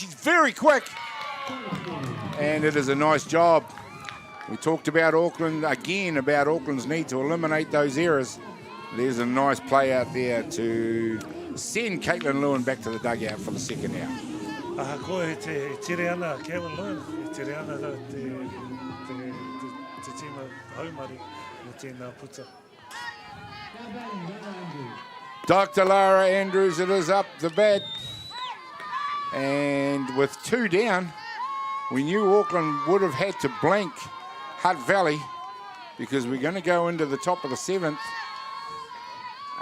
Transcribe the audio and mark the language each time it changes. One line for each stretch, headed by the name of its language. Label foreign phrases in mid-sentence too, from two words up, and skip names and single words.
English: She's very quick. And it is a nice job. We talked about Auckland again, about Auckland's need to eliminate those errors. There's a nice play out there to send Caitlin Lewin back to the dugout for the second out.
Māori: Koe te tere ana Caitlin Lewin. Te tere ana te tima haumari o tēnā puta.
English: Dr. Lara Andrews, it is up the bat. And with 2 down, we knew Auckland would have had to blank Hutt Valley because we're going to go into the top of the 7th.